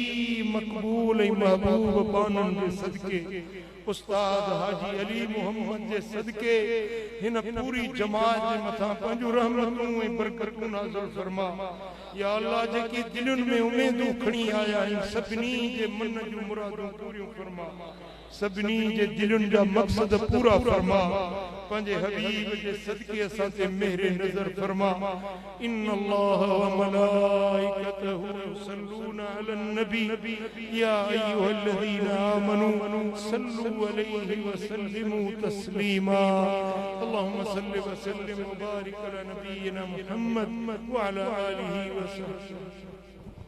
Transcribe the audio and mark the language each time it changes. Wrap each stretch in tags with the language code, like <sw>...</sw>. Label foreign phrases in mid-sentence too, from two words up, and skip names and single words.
<sd>मकबूल ऐं महबूब बानन जे सदके उस्ताद हाजी अली मोहम्मद जे सदके हिन पूरी जमात जे मथां पंहिंजूं रहमतूं ऐं बरकतूं नाज़िल फरमा। या अल्लाह जेकी दिलुनि में उमेदूं खणी आया आहिनि सभिनी जे मन जूं मुरादूं पूरियूं फरमा, सभिनी जे दिलुनि जा मक़सद पूरा फरमा। पंहिंजे हबीब जे सदके असां ते मेहर नज़र फरमा।</sd> <ar>إن الله وملائكته يصلون على النبي يا أيها الذين آمنوا صلوا عليه وسلموا تسليما. اللهم صل وسلم وبارك على نبينا محمد وعلى آله وصحبه.</ar>